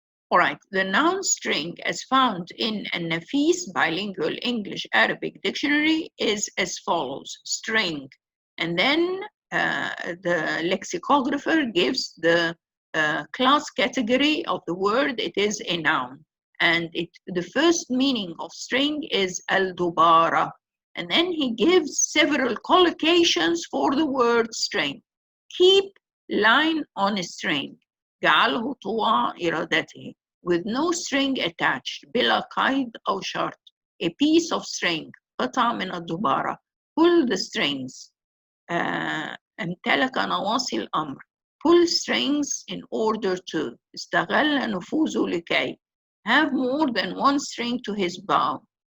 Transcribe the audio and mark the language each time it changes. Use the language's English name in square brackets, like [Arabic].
[English] All right, the noun string as found in a Nafis bilingual English-Arabic dictionary is as follows: string, and then the lexicographer gives the class category of the word. It is a noun, and the first meaning of string is al-dubara, and then he gives several collocations for the word string. Keep line on a string. [Arabic] جعله طوع إرادته, [English] with no string attached, [Arabic] بلا قيد أو شرط. [English] A piece of string, [Arabic] قطعة من الدبارة. [English] Pull the strings. [Arabic] امتلك نواصي الأمر. [English] Pull strings in order to. [Arabic] استغل نفوذه لكي. [English] Have more than one string to his bow.